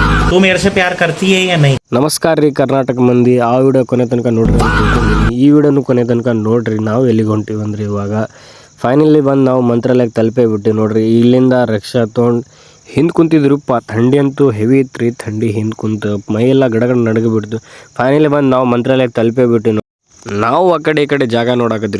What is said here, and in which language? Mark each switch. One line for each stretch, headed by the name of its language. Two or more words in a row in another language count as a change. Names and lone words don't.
Hindi: तू मेरे से प्यार करती है या नहीं?
Kannada: ನಮಸ್ಕಾರ ರೀ ಕರ್ನಾಟಕ ಮಂದಿ. ಆ ವಿಡಿಯೋ ಕೊನೆ ತನಕ ನೋಡ್ರಿ ಅಂತ ತಿಳ್ಕೊಂಡಿದ್ದೀನಿ. ಈ ವಿಡಿಯೋನು ಕೊನೆ ತನಕ ನೋಡ್ರಿ. ನಾವು ಎಲ್ಲಿಗೆ ಹೊಂಟಿವಿ ಅಂದ್ರೆ ಇವಾಗ ಫೈನಲಿ ಬಂದು ನಾವು ಮಂತ್ರಾಲಯಕ್ಕೆ ತಲುಪೇ ಬಿಟ್ಟು ನೋಡ್ರಿ. ಇಲ್ಲಿಂದ ರಿಕ್ಷಾ ತೊಗೊಂಡು ಹಿಂದೆ ಕುಂತಿದ್ರುಪ್ಪ. ಥಂಡಿ ಅಂತೂ ಹೆವಿ ಇತ್ತು ರೀ. ಥಂಡಿ ಹಿಂದೆ ಕುಂತು ಮೈಯೆಲ್ಲ ಗಡಗಡ ನಡಗಿಬಿಡ್ತು. ಫೈನಲಿ ಬಂದು ನಾವು ಮಂತ್ರಾಲಯಕ್ಕೆ ತಲುಪೇ ಬಿಟ್ಟು ನಾವು ಆ ಕಡೆ ಈ ಕಡೆ ಜಾಗ ನೋಡಾಕತ್ತೀವಿ.